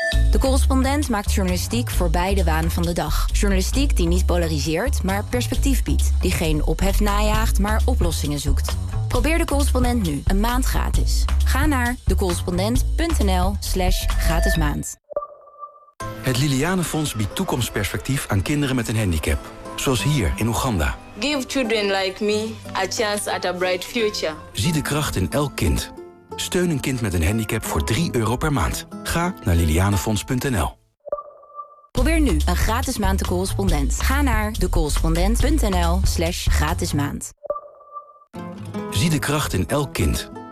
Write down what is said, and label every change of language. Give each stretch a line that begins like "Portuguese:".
Dutch: De correspondent maakt journalistiek voorbij de waan van de dag. Journalistiek die niet polariseert, maar perspectief biedt. Die geen ophef najaagt, maar oplossingen zoekt. Probeer De Correspondent nu, een maand gratis. Ga naar decorrespondent.nl/gratismaand. Het Liliane Fonds biedt toekomstperspectief aan kinderen met een handicap. Zoals hier in Oeganda.
English: Give children like me a chance at a bright future.
Dutch: Zie de kracht in elk kind. Steun een kind met een handicap voor €3 per maand. Ga naar lilianefonds.nl. Probeer nu een gratis maand De Correspondent. Ga naar decorrespondent.nl/gratismaand. Zie de kracht in elk kind.